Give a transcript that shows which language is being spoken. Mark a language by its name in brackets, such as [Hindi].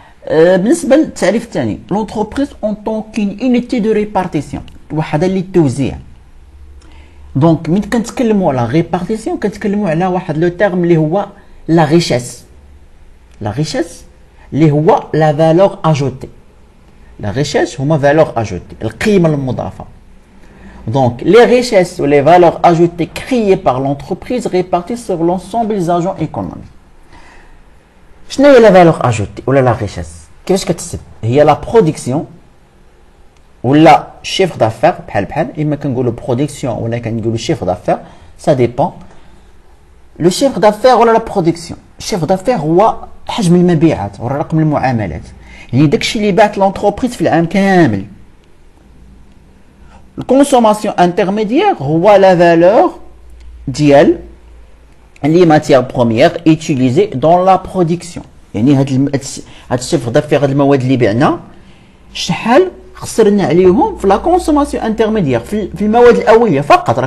[Arabic] بالنسبه للتعريف الثاني، لونتربريز اون طون كاين انيتي دو ريبارتيسيون، وحده للتوزيع. دونك ملي كنتكلموا على ريبارتيسيون كنتكلموا على واحد لو تيرم اللي هو لا ريشيس. لا ريشيس اللي هو لا فالور اجوتي. لا ريشيس هما فالور اجوتي، القيمه المضافه. [French] Donc, les richesses ou les valeurs ajoutées créées par l'entreprise réparties sur l'ensemble des agents économiques. [Arabic] شنو هي [French] la valeur ajoutée ou la richesse؟ [Arabic] كيفاش كتسب؟ هي [French] la production [Arabic] ولا [French] chiffre d'affaires [Arabic] بحال اما كنقولوا [French] production [Arabic] ولا كنقولوا [French] chiffre d'affaires ça dépend. le chiffre d'affaires [Arabic] ولا [French] la production. [Arabic] chiffre d'affaires هو حجم المبيعات ولا رقم المعاملات، يعني داكشي اللي باعت لونتربريز في العام كامل. الكونسوماسيون انترميديير هو لا فالور ديال لي ماتيير بروميير ايتيليزي دون لا برودكسيون، يعني هاد الشيفر دافير، هاد المواد اللي بعنا شحال خسرنا عليهم في لا كونسوماسيون انترميديير، في المواد الاوليه فقط.